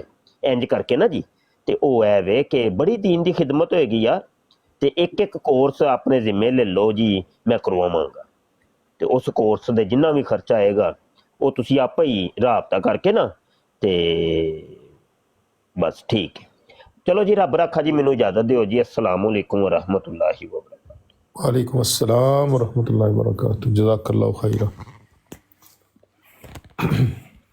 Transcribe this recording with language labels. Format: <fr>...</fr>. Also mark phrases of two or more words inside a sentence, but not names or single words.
<pa>ਇੰਜ ਕਰਕੇ ਨਾ ਜੀ, ਤੇ ਉਹ ਐ ਵੇ ਕਿ ਬੜੀ ਦੀਨ ਦੀ ਖਿਦਮਤ ਹੋਏਗੀ ਯਾਰ, ਤੇ ਇੱਕ ਕੋਰਸ ਆਪਣੇ ਜ਼ਿੰਮੇ ਲੈ ਲਓ ਜੀ, ਮੈਂ ਕਰਵਾਵਾਂਗਾ, ਤੇ ਉਸ ਕੋਰਸ ਦੇ ਜਿੰਨਾ ਵੀ ਖਰਚਾ ਆਏਗਾ ਉਹ ਤੁਸੀਂ ਆਪੇ ਹੀ ਰਾਬਤਾ ਕਰਕੇ ਨਾ, ਤੇ ਬਸ ਠੀਕ ਹੈ। ਚਲੋ ਜੀ, ਰੱਬ ਰੱਖਾ ਜੀ, ਮੈਨੂੰ ਇਜਾਜ਼ਤ ਦਿਓ ਜੀ।</pa> <ar>السلام عليكم ورحمة الله وبركاته. وعليكم السلام ورحمة الله وبركاته. جزاك الله خيرا.</ar>